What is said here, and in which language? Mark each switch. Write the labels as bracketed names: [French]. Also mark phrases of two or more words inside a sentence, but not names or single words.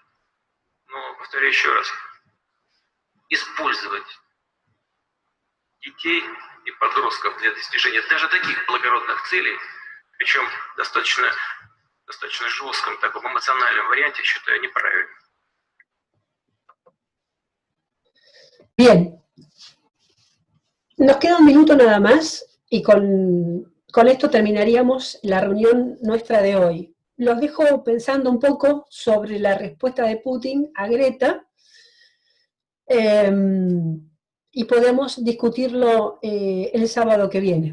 [Russian] Но, повторяю еще раз, использовать детей и подростков для достижения даже таких благородных целей, причем достаточно жестком, таком эмоциональном варианте, считаю неправильным. [Spanish] Bien, nos queda un minuto nada más y con esto terminaríamos la reunión nuestra de hoy. Los dejo pensando un poco sobre la respuesta de Putin a Greta y podemos discutirlo el sábado que viene.